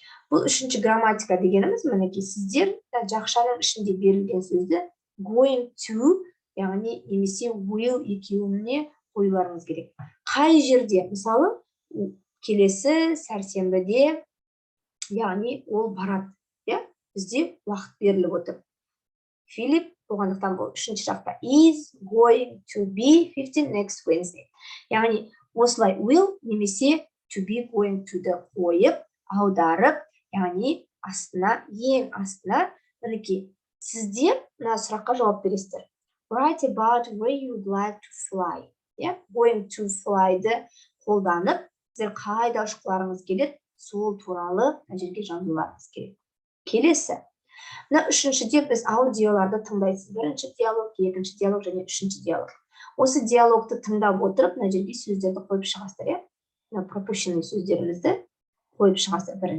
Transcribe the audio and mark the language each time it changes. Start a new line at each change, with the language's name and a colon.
Kazakh: Бұл үшінші грамматика дегеніміз, мінекей сіздер жақшаның ішінде берілген сөзді going to, яғни немесе will екеуіне қоюларыңыз керек. Қай жерде, мысалы, келесі сәрсенбіде, яғни ол барады, бізде уақыт беріліп отыр.
English: Филипп, болғандықтан бұл үшінші жақта is going to be 15 next Wednesday.
Kazakh: Яғни осылай will немесе to be going to-ды қойып, аударып, яғни астына, ең астына, мінекей, сіздер мына сұраққа жауап бересіздер.
English: Write about where you would like to fly.
Kazakh: Going to fly-ды қолданып, сіздер қайда ұшқыларыңыз келеді, сол туралы жерге жазуларыңыз керек. Келесі. Мына үшіншіде біз аудиоларды тыңдайсыз. Бірінші диалог, екінші диалог және үшінші диалог. Осы диалогты тыңдап отырып, мына жерге сөздерді қойып шығасыздар, мына пропущенный сөздерімізді қойып шығасыздар.